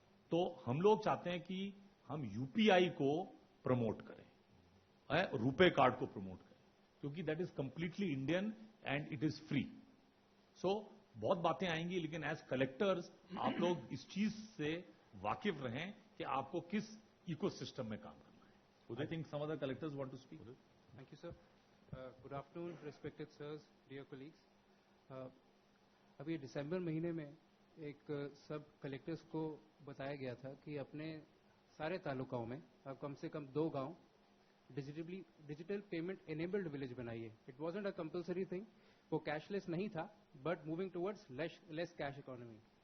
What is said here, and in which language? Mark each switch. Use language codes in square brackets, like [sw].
[hi] तो हम लोग चाहते हैं कि हम यूपीआई को प्रमोट करें, रुपए कार्ड को प्रमोट करें, क्योंकि [en] That is completely Indian and it is free. [hi] सो बहुत बातें आएंगी, लेकिन एज कलेक्टर्स आप लोग इस चीज से वाकिफ रहें कि आपको किस इकोसिस्टम में काम करना है। [en] I think some other collectors want to speak. Thank you, sir. Good afternoon, respected sirs, dear colleagues. [hi] अभी दिसंबर महीने में एक सब कलेक्टर्स को बताया गया था कि अपने सारे तालुकाओं में अब कम से कम 2 गांव डिजिटल पेमेंट एनेबल्ड विलेज बनाइए। [en] it wasn't a compulsory thing, [hi] वो कैशलेस नहीं था, [en] But moving towards less cash economy.